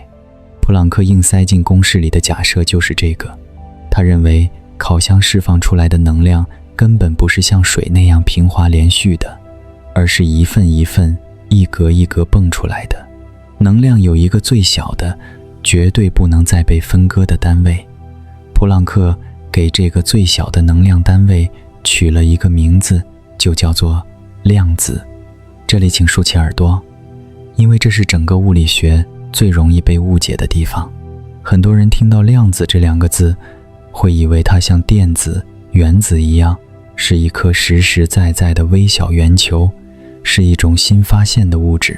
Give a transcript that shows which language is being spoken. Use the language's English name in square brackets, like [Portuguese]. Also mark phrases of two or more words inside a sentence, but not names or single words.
[Chinese] 普朗克硬塞進公式裡的假設就是這個。他認為烤箱釋放出來的能量根本不是像水那樣平滑連續的，而是一份一份、一格一格蹦出來的。能量有一個最小的，絕對不能再被分割的單位。普朗克給這個最小的能量單位取了一個名字，就叫做量子。這裡請豎起耳朵，因為這是整個物理學最容易被誤解的地方。很多人聽到量子這2個字，會以為它像電子、原子一樣，是一顆實實在在的微小圓球，是一種新發現的物質。